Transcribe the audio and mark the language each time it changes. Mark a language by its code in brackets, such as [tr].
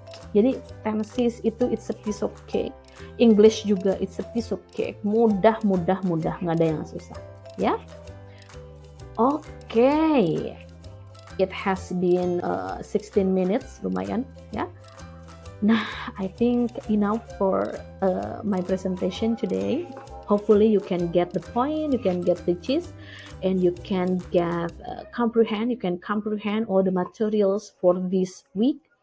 [en] Jadi tenses itu it's a piece of cake. English juga it's a piece of cake. [id] Mudah, nggak ada yang susah. Ya. Okay. [en] It has been 16 minutes, lumayan ya. Nah, I think enough for my presentation today. Hopefully you can get the point, you can get the gist, and you can get comprehend all the materials for this week.